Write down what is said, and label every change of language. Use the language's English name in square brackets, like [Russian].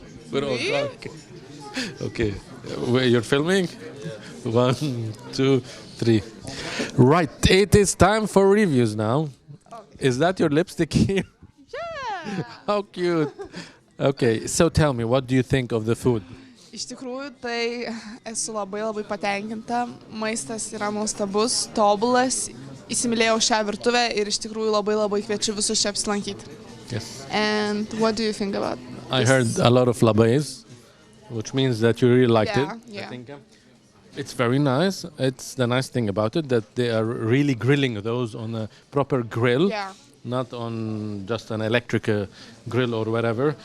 [English] We're all drunk. Okay. You're filming? 1, 2, 3. Right. It is time for reviews now. Okay. Is that your lipstick here? Yeah. How cute. Okay, so tell me, what do you think of the food? [Lithuanian] Iš tikrųjų, tai esu labai patenkinta. Maistas yra nuostabus, tobulas. Įsimylėjau šią virtuvę ir iš tikrųjų labai kviečiu visus čia apsilankyti. [English] Yes. And what do you think about I heard a lot of labais, which means that you really liked it. Yeah. I think it's very nice. It's the nice thing about it that they are really grilling those on a proper grill. Yeah. Not on just an electric grill or whatever.